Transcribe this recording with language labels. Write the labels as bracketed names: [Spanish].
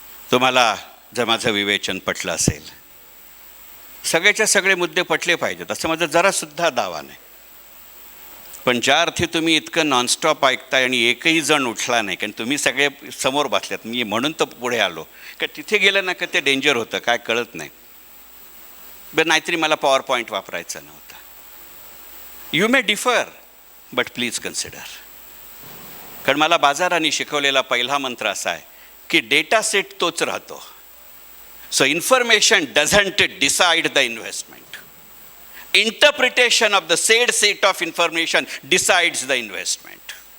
[Marathi] तुम्हाला जर माझं विवेचन पटलं असेल, सगळेच्या सगळे मुद्दे पटले पाहिजेत असं माझं जरासुद्धा दावा नाही. पण ज्या अर्थी तुम्ही इतकं नॉनस्टॉप ऐकताय आणि एकही जण उठला नाही, कारण तुम्ही सगळे समोर बसल्यात, मी म्हणून तर पुढे आलो, का तिथे गेलं ना का ते डेंजर होतं, काय कळत नाही. बरं, नाहीतरी मला पॉवर पॉईंट वापरायचा नव्हता. [English] You may differ but please consider. [Marathi] कारण मला बाजाराने शिकवलेला पहिला मंत्र असा आहे की डेटा सेट तोच राहतो. [English] So information doesn't decide the investment. Interpretation of the said set of information decides the investment.